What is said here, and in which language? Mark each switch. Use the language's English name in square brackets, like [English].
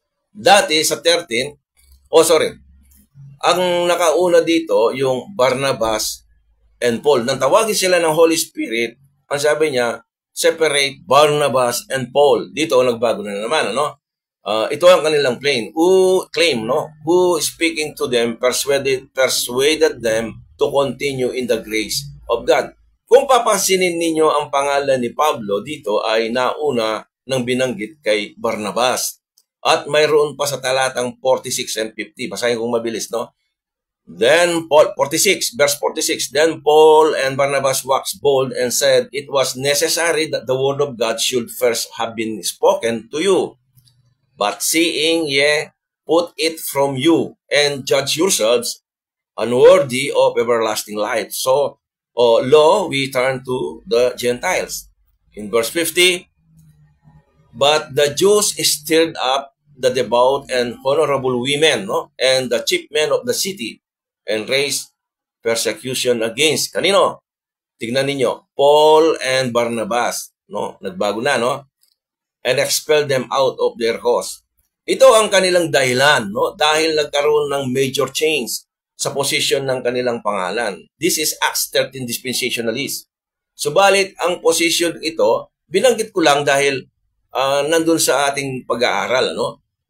[Filipino] Dati sa 13, ang nakauna dito, yung Barnabas and Paul. Nang tawagin sila ng Holy Spirit, ang sabi niya, separate Barnabas and Paul. Dito, nagbago na naman, ano? Ito ang kanilang claim, no? [English] Who speaking to them persuaded them to continue in the grace of God. [Filipino] Kung papansinin ninyo ang pangalan ni Pablo dito ay nauna ng binanggit kay Barnabas. At mayroon pa sa talatang 46 and 50. Basahin kong mabilis, no? [English] Then Paul, 46, verse 46, then Paul and Barnabas waxed bold and said, it was necessary that the word of God should first have been spoken to you. But seeing ye put it from you and judge yourselves unworthy of everlasting life. So, lo, we turn to the Gentiles. In verse 50, but the Jews stirred up the devout and honorable women, no? And the chief men of the city, and raised persecution against. [Filipino] Kanino? Tignan ninyo, Paul and Barnabas, no? Nagbago na, no? [English] And expelled them out of their cause. [Filipino] Ito ang kanilang dahilan, no? Dahil nagkaroon ng [English] major change [Filipino] sa position ng kanilang pangalan. [English] This is Acts 13 dispensationalist. [Filipino] Subalit, ang position ito, binanggit ko lang dahil nandun sa ating pag-aaral, no?